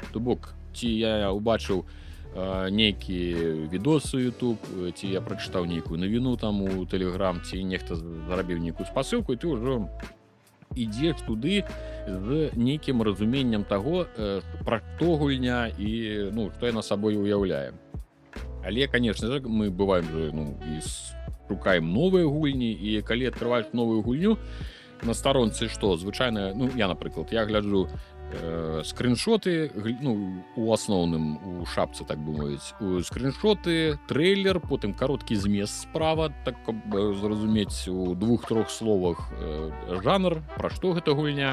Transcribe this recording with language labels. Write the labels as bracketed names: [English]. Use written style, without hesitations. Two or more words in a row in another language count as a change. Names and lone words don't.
[Belarusian] То бок, ці я убачыў нейкі відос у YouTube, ці я прачытаў нейкую навіну там у Telegram, ці нехта зарабіў нейкую спасылку, і ты ўжо ідзеш туды з нейкім разуменнем таго, пра што гульня і, ну, што яна сабой уяўляе. Але, [Russian] конечно же, мы бываем же, [Belarusian] ну, і шукаем новыя гульні, і калі адкрываеш новую гульню на старонцы, што звычайна, ну, я, напрыклад, я гляджу скриншоты, ну, у асноўным у шапцы, так бы мовіць, скриншоты, трейлер, потым кароткі змест справа, так каб зразумець у 2-3 словах жанр, пра што гэта гульня.